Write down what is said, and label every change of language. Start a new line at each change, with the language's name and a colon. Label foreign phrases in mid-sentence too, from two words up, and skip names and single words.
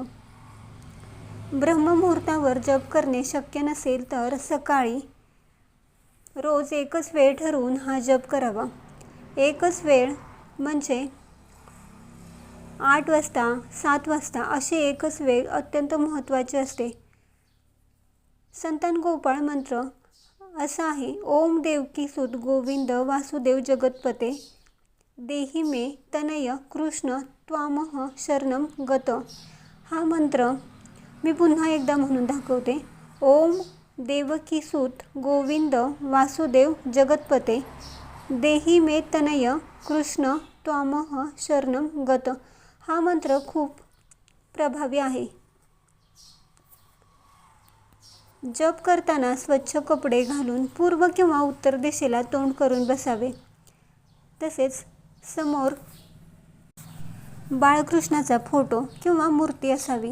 Marathi: ब्रह्ममुहूर्तावर जप करणे शक्य नसेल तर सकाळी रोज एकच वेळ ठरवून हा जप करावा। एकच वेळ म्हणजे 8 वाजता 7 वाजता अशी एकच वेळ अत्यंत महत्त्वाची असते। संतान गोपाळ मंत्र असा आहे:
Sanskrit: ओम देवकीसुत गोविंद वासुदेव जगतपते देहि मे तनय कृष्ण त्वामह शरणं गत।
Marathi: हा मंत्र मी पुन्हा एकदा म्हणून दाखवते।
Sanskrit: ओम देवकीसुत गोविंद वासुदेव जगतपते देहि मे तनय कृष्ण त्वामह शरणं गत।
Marathi: हा मंत्र खूप प्रभावी आहे। जप करताना स्वच्छ कपडे घालून पूर्व किंवा उत्तर दिशेला तोंड करून बसावे। तसेच समोर बाळकृष्णाचा फोटो किंवा मूर्ती असावी।